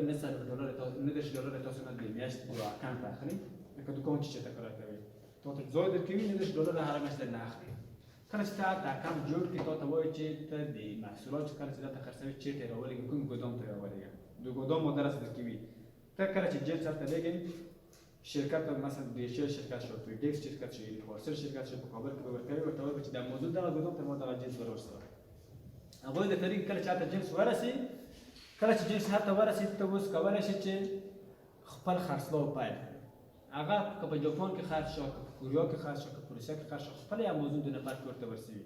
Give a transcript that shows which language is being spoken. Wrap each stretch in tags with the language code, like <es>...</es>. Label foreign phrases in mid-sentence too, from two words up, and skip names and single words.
<ps>$9 تاسو نه د میاشتې یو اکاونټ اخلي، لکه دوکان چې چېرته کار کوي تا ته ځای درکوي. $9 هره میاشت نه اخلي. کله چې ته هلته اکاونټ جوړ کړې تا ته وایي چې ته د محصولات چې کله چې دلته خرڅوي چېرته یې راولېږي، کوم ګودام ته یې راولېږه. د ګودام ادرس درکوي. ته کله چې جنس هلته لېږې شرکت مثلا DHL شرکت شو، فیډکس شرکت شو، پارسل شرکت شو په کابل کې به ورکوي. ورته وایي چې د امازون دغه ګودام ته ما دغه جنس ورسوه. هغوی د طریق کله چې هلته جنس ورسي، کله چې جنس هلته ورسي ته اوس کولی شې چې خپل خرڅلاو پیل کړې. هغه که په جاپان کې خرڅ شو، که په کوریا کې خرڅ شو، که په روسیه کې خرڅ شو، خپل یې امازون د نفر کور ته ورسوي.</ps>